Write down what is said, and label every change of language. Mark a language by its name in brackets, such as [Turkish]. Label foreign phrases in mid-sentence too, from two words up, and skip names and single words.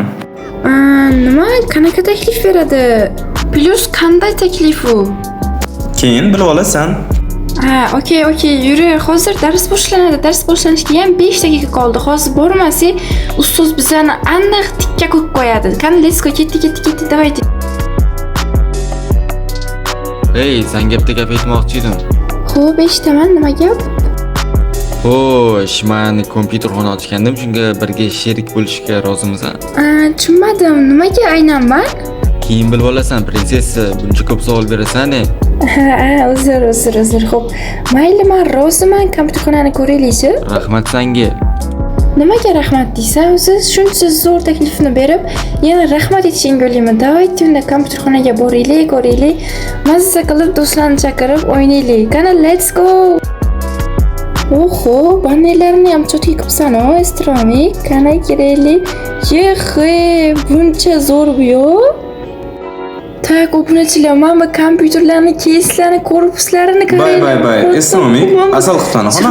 [Uzbek] Nima? Qanaqa taklif beradi? Plus qanday taklif u? Keyin bilib olasan. Okey, yuri. Hozir dars boshlanadi. Dars boshlanishiga ham 5 daqiqa qoldi. Hozir bormasak, ustoz bizani aniq tikka qo'yib qo'yadi. Qani, [English] let's go, [Uzbek] ketdi, давайте. Hey, sen gapga gap aytmoqchi edim. Xo'p, eshitaman, nima gap? Xo'sh, men kompyuterxona ochgandim, shunga birga sherik bo'lishga rozimisan? Tushunmadim. Nimaga aynan men? Keyin bilib olasan, prinsessa, buncha ko'p savol berasan-e. Uzr. Xo'p, mayli, men roziman. Kompyuterxonani ko'raylik-chi. Rahmat senga. Nimaga rahmat deysan? O'zi shuncha zo'r taklifni berib, yana rahmat aytishingga o'ylayman. Davayt unda kompyuterxonaga boraylik, ko'raylik. Mazza qilib do'stlarni chaqirib o'ynaylik. Qani, [English] let's go. [Uzbek] Oho, bannerlarni ham cho'tga qilibsan-ku, Estromi. Qani, kerakli. Buncha zo'r bu-yo. Tak, obunachilar, mana kompyuterlarni, keyslarni, korpuslarini qaranglar. Bay. Estromi, asal qilsana, xona.